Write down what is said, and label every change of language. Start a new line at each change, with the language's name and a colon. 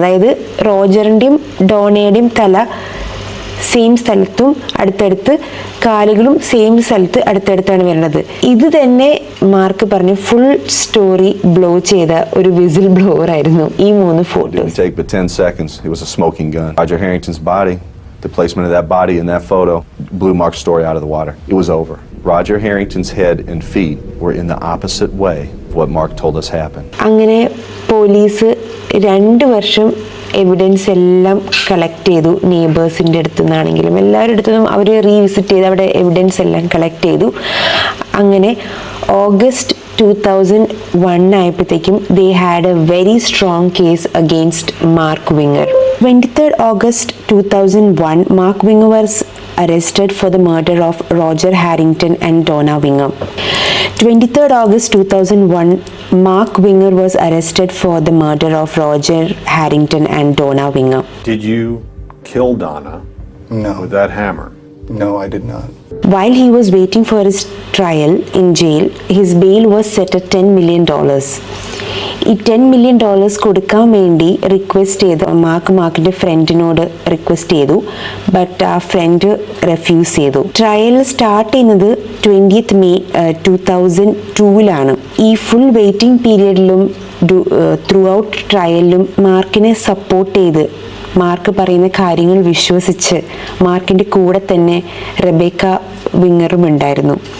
Malayalam: അതായത് റോജറിൻ്റെയും ഡോണയുടെയും തല സെയിം സ്ഥലത്തും അടുത്തടുത്ത്, കാലുകളും സെയിം സ്ഥലത്ത് അടുത്തടുത്താണ് വരുന്നത്. ഇത് തന്നെ മാർക്ക് പറഞ്ഞ ഫുൾ സ്റ്റോറി ബ്ലോ ചെയ്ത ഒരു വിസിൽ ബ്ലോവർ ആയിരുന്നു ഈ 3 photos.
English: Take but 10 seconds. It was a smoking gun. Roger Harrington's body, the placement of that body in that photo blew Mark's story out of the water. It was over. Roger Harrington's head and feet were in the opposite way of what Mark told us happened.
Malayalam: അങ്ങനെ police 2 വർഷം evidence എല്ലാം collect ചെയ്തു. നെയ്ബേഴ്സിൻ്റെ അടുത്തു നിന്നാണെങ്കിലും എല്ലാവരുടെ അടുത്തു നിന്നും അവർ revisit ചെയ്ത് അവിടെ എവിഡൻസ് എല്ലാം കളക്ട് ചെയ്തു. അങ്ങനെ ഓഗസ്റ്റ് 2001 ആയപ്പോഴത്തേക്കും
English: they had a very strong case against Mark Winger. 23rd August 2001, Mark Winger was arrested for the murder of Roger Harrington and Donna Winger. 23rd August 2001, Mark Winger was arrested for the murder of Roger Harrington and Donna Winger. Did you kill Donna? No. With that hammer? No, I did not. While he was waiting for his trial in jail, his bail was set at $10 million.
Malayalam: ഈ $10 million കൊടുക്കാൻ വേണ്ടി request ചെയ്തു. മാർക്കിൻ്റെ ഫ്രണ്ടിനോട് request ചെയ്തു. But ആ front refuse ചെയ്തു. Trial start ചെയ്യുന്നത് 20th May 2002 ഈ full waiting പീരിയഡിലും through out ട്രയലിലും മാർക്കിനെ support ചെയ്ത് മാർക്ക് പറയുന്ന കാര്യങ്ങൾ വിശ്വസിച്ച് മാർക്കിൻ്റെ കൂടെ തന്നെ റെബേക്ക വിങ്ങറും ഉണ്ടായിരുന്നു.